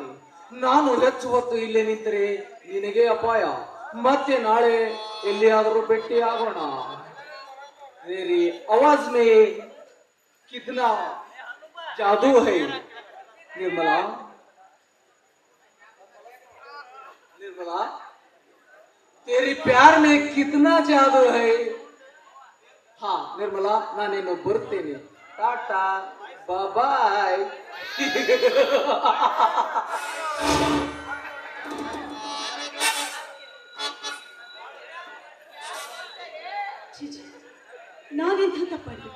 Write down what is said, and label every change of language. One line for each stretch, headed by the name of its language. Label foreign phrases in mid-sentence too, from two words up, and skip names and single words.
Kannada: ನಾನು ಹೆಚ್ಚು ಹೊತ್ತು ಇಲ್ಲೇ ನಿಂತರೆ ನಿನಗೆ ಅಪಾಯ. ಮತ್ತೆ ನಾಳೆ ಎಲ್ಲಿಯಾದರೂ ಭೇಟಿಯಾಗೋಣ.
Hindi: मेरी आवाज में कितना जादू है निर्मला. निर्मला, तेरी प्यार में कितना जादू है.
Kannada: ಹಾ ನಿರ್ಮಲಾ, ನಾನೇನು ಬರುತ್ತೇನೆ. ಟಾಟಾ ಬಾಯ್. ನಾನೆಂಥ ತಪ್ಪಾಡ್ಬಿಟ್ಟೆ.